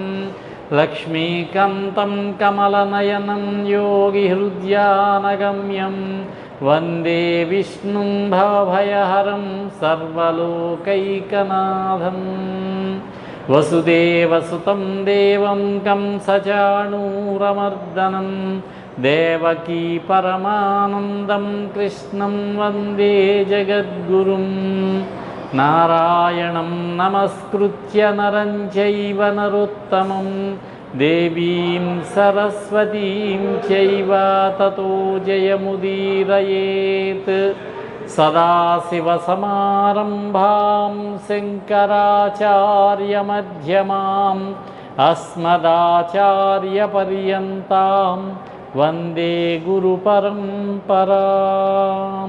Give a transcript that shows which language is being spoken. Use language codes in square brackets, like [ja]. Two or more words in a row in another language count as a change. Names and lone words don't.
[sa] లక్ష్మీకాంతం కమలనయనం యోగిహృద్యానగమ్యం వందే విష్ణుం భవభయహరం సర్వలోకైకనాథం. వసుదేవసుతం దేవం కంసచాణూరమర్దనం దేవకీ పరమానందం కృష్ణం వందే జగద్గురుం. నారాయణం నమస్కృత్య నరం చైవ నరోత్తమం దేవీం సరస్వతీం చైవ తతో జయముదీరయేత్. సదాశివసమారంభాం శంకరాచార్యమధ్యమాం అస్మదాచార్యపర్యంతాం వందే గురుపరంపరాం.